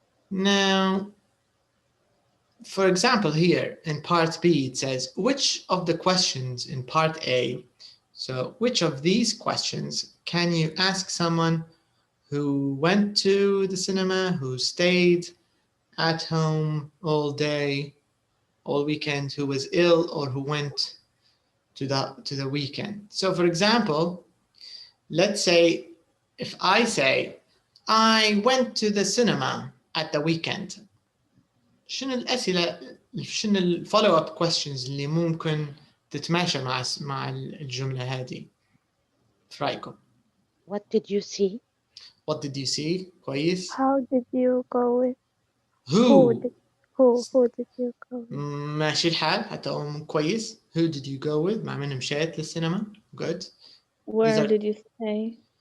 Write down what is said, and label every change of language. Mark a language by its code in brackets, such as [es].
[en] Now, for example, here in part B, it says, which of the questions in part A, so which of these questions can you ask someone who went to the cinema, who stayed at home all day, all weekend, who was ill, or who went to the weekend? So for example, let's say if I say I went to the cinema at the weekend. [ar] شنو الأسئلة شنو الفولو اب questions اللي ممكن تتماشى مع الجملة هذه في رأيكم؟ [en] What did you see? What did you see؟ [ar] كويس. [en] How did you go with? Who did you go with? [ar] ماشي الحال حتى هو كويس. [en] Who did you go with؟ [ar] مع من مشيت للسينما؟ [en] Good. Where did you stay?